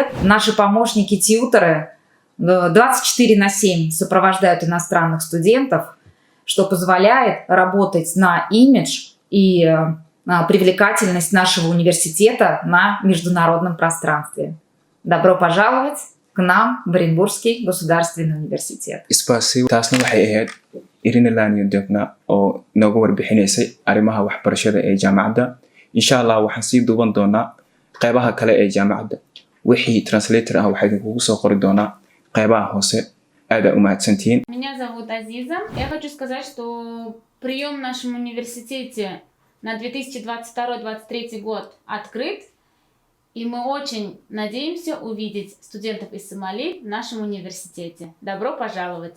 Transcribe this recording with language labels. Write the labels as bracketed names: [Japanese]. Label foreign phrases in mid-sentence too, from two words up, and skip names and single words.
[Russian] Наши помощники-тьюторы 24/7 сопровождают иностранных студентов, что позволяет работать на имидж и привлекательность нашего университета на международном пространстве. Добро пожаловать к нам в Оренбургский государственный университет. Спасибо. [Somali] Taasna waxay ahayd Irina Leonidovna oo nooga warbixinaysay arrimaha waxbarashada ee jaamacadda. [Arabic] إن شاء الله [Somali] waxaan sii duuban doonaa qaybaha kale ee jaamacadda. Wixii translator ah waxaan idinkugu soo qori doonaa qaybaha hoose. Aad u mahadsantihiin. [Russian] Меня зовут Азиза. Я хочу сказать, что прием в нашем университете на 2022-2023 год открыт. И мы очень надеемся увидеть студентов из Сомали в нашем университете. Добро пожаловать!